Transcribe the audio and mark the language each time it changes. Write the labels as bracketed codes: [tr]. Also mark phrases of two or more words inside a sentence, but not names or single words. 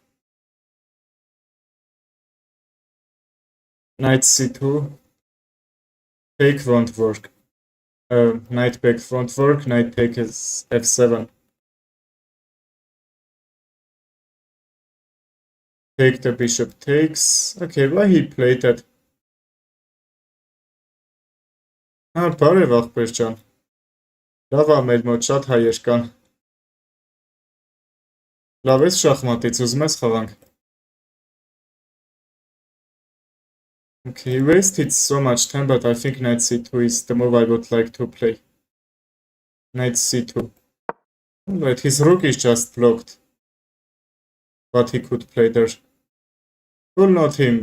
[en] Knight c2. Take won't work. Knight back won't work. Knight take is f7. Take the bishop takes. Okay, why he played that? [hy] Բարև աղբեր ջան։ Լավ ա մեր մոտ շատ հայեր կան։ Լավ ես շախմատից ուզում ես խաղանք։ [en] Okay, he wasted so much time, but I think knight c2 is the move I would like to play. Knight c2. Alright, his rook is just blocked. But he could play there. Well, not him.